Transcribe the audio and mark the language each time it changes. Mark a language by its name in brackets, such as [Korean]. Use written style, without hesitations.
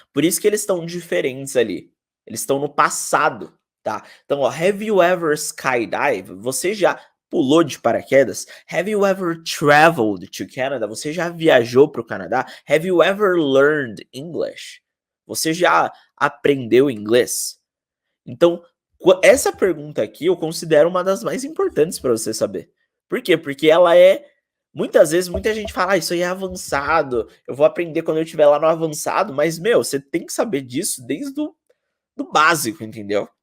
[Portuguese] Por isso que eles estão diferentes ali. Eles estão no passado, tá? Então, ó, [English] have you ever skydive? [Portuguese] Você já pulou de paraquedas? [English] Have you ever traveled to Canada? [Portuguese] Você já viajou para o Canadá? [English] Have you ever learned English? [Portuguese] Você já aprendeu inglês? Então, essa pergunta aqui eu considero uma das mais importantes para você saber. Por quê? Porque ela é Muitas vezes, muita gente fala: "Ah, isso aí é avançado, eu vou aprender quando eu estiver lá no avançado", mas, meu, você tem que saber disso desde o do básico, entendeu?